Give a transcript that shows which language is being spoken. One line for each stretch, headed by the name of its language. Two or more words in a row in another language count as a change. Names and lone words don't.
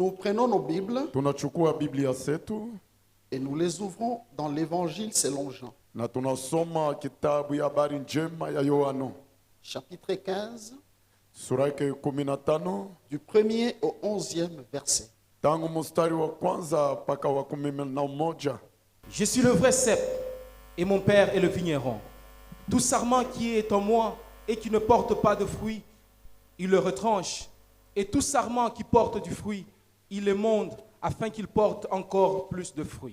French: prenons nos Bibles
Swahili: tunachukua Biblia zetu
French: et nous les ouvrons dans l'Évangile selon Jean,
Swahili: na tunasoma kitabu ya habari njema ya Yohana
French: chapitre 15,
Swahili: sura yake 15
French: du 1er au 11e verset.
Swahili: tangu mstari wa kwanza mpaka wa 11.
French: Je suis le vrai cep et mon père est le vigneron. Tout sarment qui est en moi et qui ne porte pas de fruit, il le retranche. Et tout sarment qui porte du fruit, il le monte afin qu'il porte encore plus de fruits.